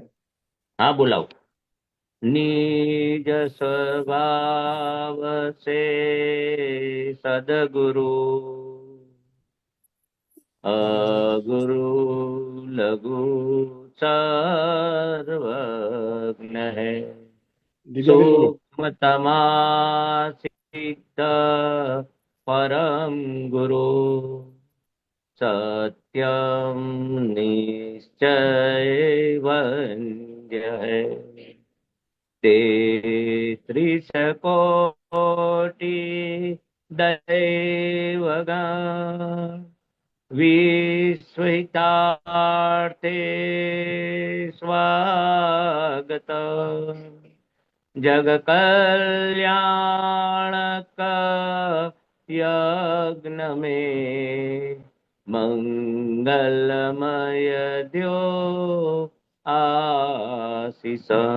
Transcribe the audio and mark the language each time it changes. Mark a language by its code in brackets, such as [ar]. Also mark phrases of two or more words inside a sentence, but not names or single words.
[gu] હા બોલાવ. [hi] निज स्वभाव से सदगुरु. अगुरु लघु सर्वज्ञ है. [gu] દિવ્યાબેન બોલો. [hi] सूक्ष्मतमासिद्ध परम गुरु. सत्यम निश्चय वन्द्य है. तेत्रिश कोटि दैवगण. विस्मितार्थे स्वागत. जग कल्याणक यज्ञ में मंगलमय द्यो आशीष.